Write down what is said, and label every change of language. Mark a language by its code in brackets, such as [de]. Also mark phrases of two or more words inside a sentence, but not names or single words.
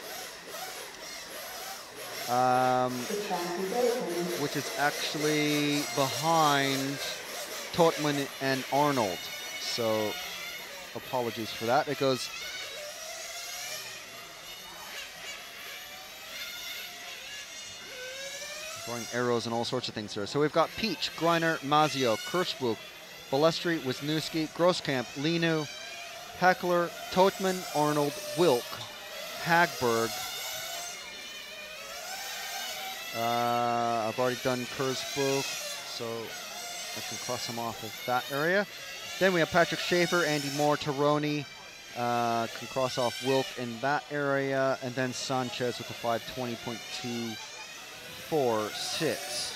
[en] Which is actually behind Totman and Arnold. So apologies for that. It goes throwing arrows and all sorts of things there. So we've got Peach, Greiner, Mazio, Kirschbuch, Balestri, Wisniewski, Grosskamp, Linu, Heckler, Totman, Arnold, Wilk, Hagberg. I've already done Kirschbuch, so I can cross him off of that area. Then we have Patrick Schaefer, Andy Moore, Taroni, can cross off Wilk in that area, and then Sanchez with a 5:20.246.